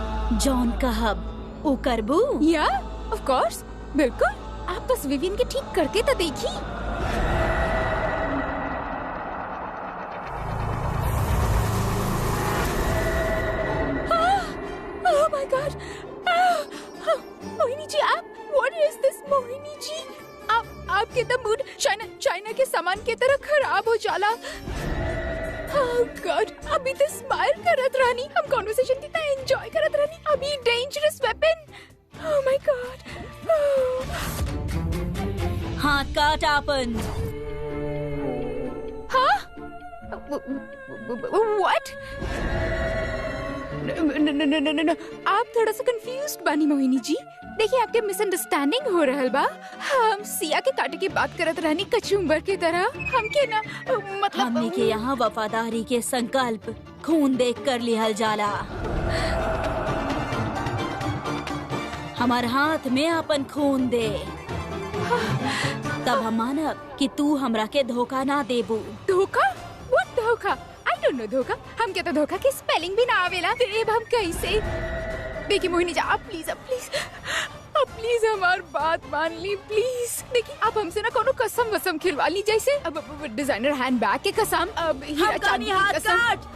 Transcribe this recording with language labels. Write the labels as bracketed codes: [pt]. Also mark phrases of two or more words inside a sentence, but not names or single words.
[bho] जॉन कहब उ करबू। [en] yeah of course, बिल्कुल। [bho] आप बस विवियन के ठीक करके तो देखी। [en] oh my God, मोहिनी जी, आप what is this? [bho] मोहिनी जी, आपके तो मूड चाइना के सामान की तरह खराब हो जाला। [en] Oh God, [bho] अभी तो स्माइल करत रानी, हम कॉन्वर्सेशन कितना एंजॉय करत रानी, अभी [en] dangerous weapon. Oh my God. [bho] हाथ काट आपन। हाँ? [en] What? No. [bho] आप थोड़ा सा कंफ्यूज्ड बानी मोहिनी जी। देखिए, आपके मिसअंडरस्टैंडिंग हो रहल बा। हम सिया के काटे की बात करत रहनी कचुम्बर की तरह। हम के ना मतलब हमने के यहाँ वफादारी के संकल्प खून देख कर लिहल जाला। हमार हाथ में अपन खून दे, तब हम मानब कि तू हमरा के धोखा ना देबू। धोखा? [en] What धोखा? I don't know धोखा। [bho] हम के तो धोखा की स्पेलिंग भी ना आवेला। देब हम कैसे? देखिए मोहिनी जी, आप प्लीज हमार बात मान ली प्लीज। देखिए, आप हमसे ना कोनो कसम वसम खिलवा ली, जैसे अब [en] designer handbag [bho] के कसम, अब हीरा चांदी की कसम।